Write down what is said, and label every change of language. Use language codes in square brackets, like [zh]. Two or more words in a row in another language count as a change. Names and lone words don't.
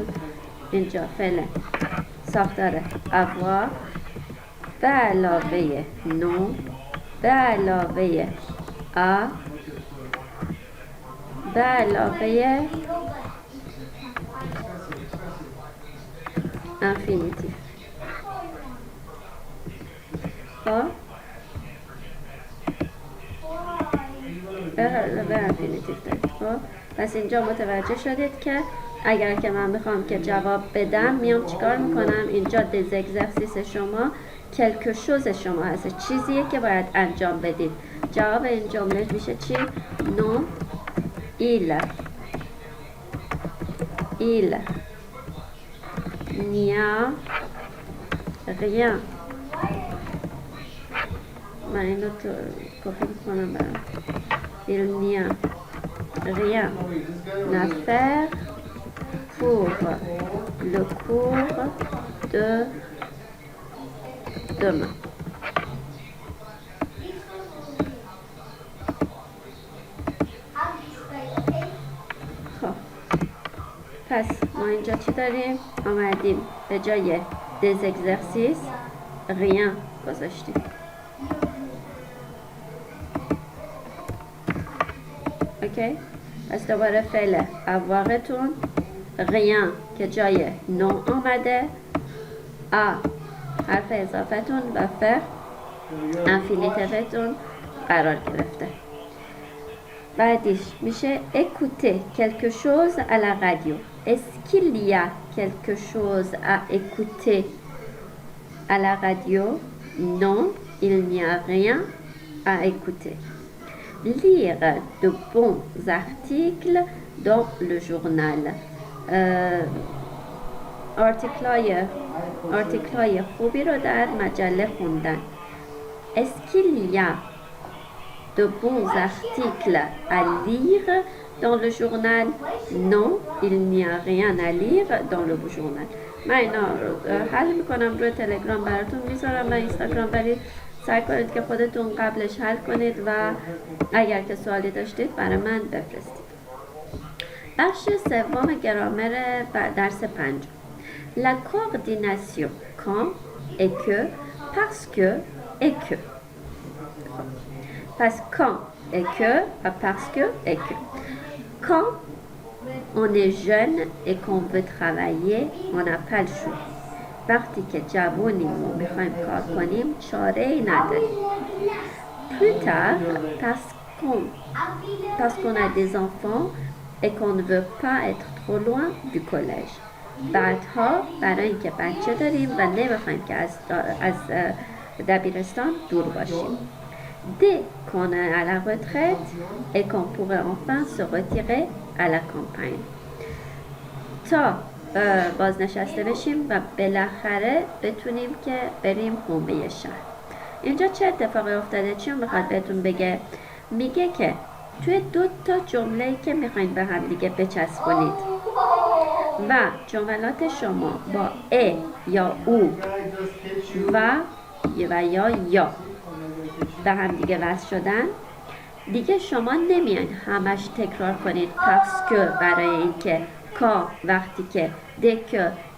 [fa] اینجا فعل ساختار avoir به علاوه نو به علاوه به علاوه انفینیتیو. خب به علاوه انفینیتیو داریم. خب پس اینجا متوجه شدید که اگر که من بخوام که جواب بدم میام چیکار میکنم؟ اینجا [fr] des exercices [fa] شما [fr] quelque chose [fa] شما هست، چیزیه که باید انجام بدید. جواب این جمله میشه چی؟ [fr] non il n'y a rien. [fa] من اینو تو کپی میکنم برام. [fr] il n'y a rien à faire pour le cours de demain. [fa] خب پس ما اینجا چی داریم؟ آمدیم به جای [fr] des exercices rien [fa] گذاشتیم. اوکی؟ پس دوباره فعل avoirتون rien که جای نو آمده، حرف اضافتون و فعل انفینیتیوتون قرار گرفته. بعدیش میشه [fr] écouter quelque chose à la radio. Est-ce qu'il y a quelque chose à écouter à la radio? Non, il n'y a rien à écouter. Lire de bons articles dans le journal. [fa] آرتیکلای خوبی رو در مجله خوندن. [fr] Est-ce qu'il y a de bons articles à lire dans le journal? Non, il n'y a rien à lire dans le journal. [fa] من اینا رو حل میکنم روی تلگرام براتون میذارم و اینستاگرام، ولی سعی کنید که خودتون قبلش حل کنید و اگر که سوالی داشتید برای من بفرستید. بخش سوم گرامر درس 5. [fr] La coordination quand et que, parce que et que. Pas quand et que, parce que et que. Quand on est jeune et qu'on veut travailler, on n'a pas le choix. [fa] وقتی که جوانیم و میخوایم کار کنیم چاره ای نداریم. [fr] Plus tard, parce qu'on a des enfants et qu'on ne veut pas être trop loin du collège. [fa] بعدها برای اینکه بچه داریم و نمیخوایم که از دبیرستان دور باشیم. [fr] Dès qu'on est à la retraite et qu'on pourrait enfin se retirer à la campagne. [fa] تا بازنشسته بشیم و بالاخره بتونیم که بریم حومه شهر. اینجا چه اتفاقی افتاده؟ چی میخواد بهتون بگه؟ میگه که توی 2 تا جمله‌ای که میخواین به هم دیگه بچسبونید و جملات شما با ا یا او و یا به هم دیگه وصل شدن، دیگه شما نمیان همش تکرار کنید [fr] parce que [fa] برای اینکه quand وقتی که [fr] dès que